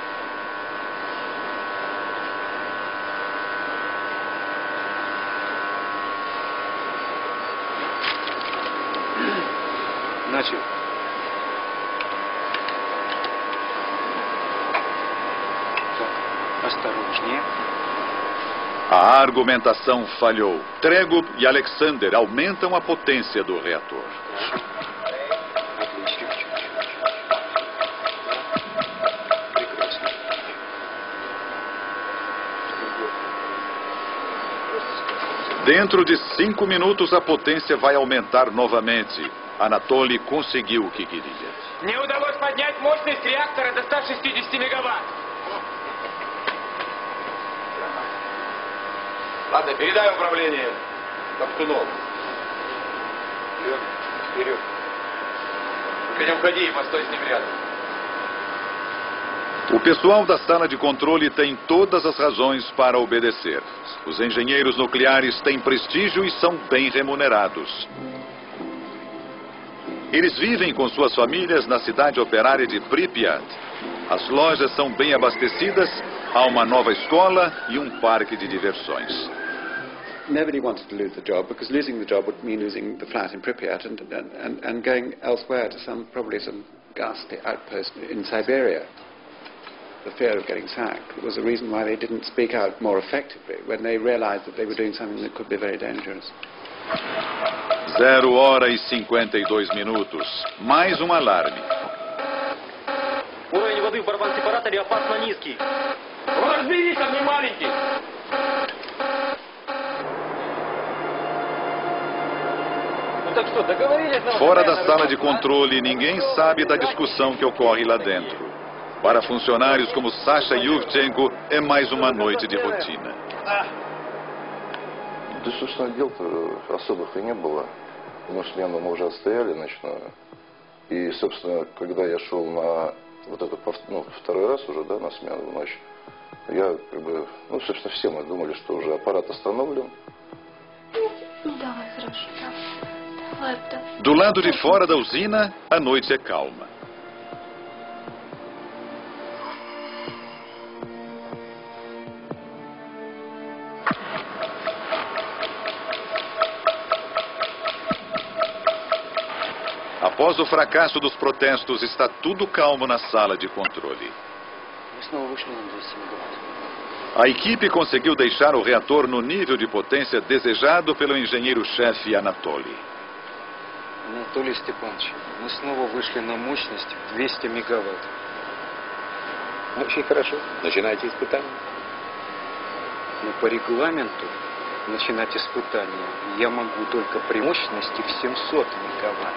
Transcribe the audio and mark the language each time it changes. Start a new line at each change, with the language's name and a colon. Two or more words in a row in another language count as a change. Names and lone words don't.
Russian: Начал. Так, осторожнее.
Portuguese: A argumentação falhou. Tregub e Alexander aumentam a potência do reator. Dentro de 5 minutos, a potência vai aumentar novamente. Anatoly conseguiu o que queria.
Russian: Не удалось поднять мощность реактора до 160 мегаватт. Ладно, передай управление Топтунов. Вперед, вперед. Теперь уходи и постой с ним рядом.
Portuguese: O pessoal da sala de controle tem todas as razões para obedecer. Os engenheiros nucleares têm prestígio e são bem remunerados. Eles vivem com suas famílias na cidade operária de Pripyat. As lojas são bem abastecidas, há uma nova escola e um parque de diversões.
English: Nobody wanted to lose the job because losing the job would mean losing the flat in Pripyat and going elsewhere to probably some ghastly outpost in Siberia. The fear of getting sacked was the reason why they didn't speak out more effectively when they realized that they were doing something that could be very dangerous.
Portuguese: 0h52. Mais um alarme.
Russian: Уровень воды в барабан-сепараторе опасно низкий. Разберись, он не маленький.
Portuguese: Fora da sala de controle, ninguém sabe da discussão que ocorre lá dentro. Para funcionários como Sasha Yurchenko, é mais uma noite de rotina.
Russian: Да, собственно, дел-то особых и не было. Ну, смену мы уже отстояли ночную. И, собственно, когда я шел на вот это, второй раз уже, да, на смену в ночь, я как бы, собственно, все мы думали, что уже аппарат остановлен. Ну давай, хорошо. Давай, да.
Portuguese: Do lado de fora da usina, a noite é calma. Após o fracasso dos protestos, está tudo calmo na sala de controle.
Russian: Мы снова вышли на 200 мегаватт.
Portuguese: A equipe conseguiu deixar o reator no nível de potência desejado pelo engenheiro-chefe Anatoly.
Russian: Анатолий Степанович, мы снова вышли на мощность в 200 мегаватт. Очень хорошо. Начинайте испытание. Но по регламенту начинать испытания я могу только при мощности в 700 мегаватт.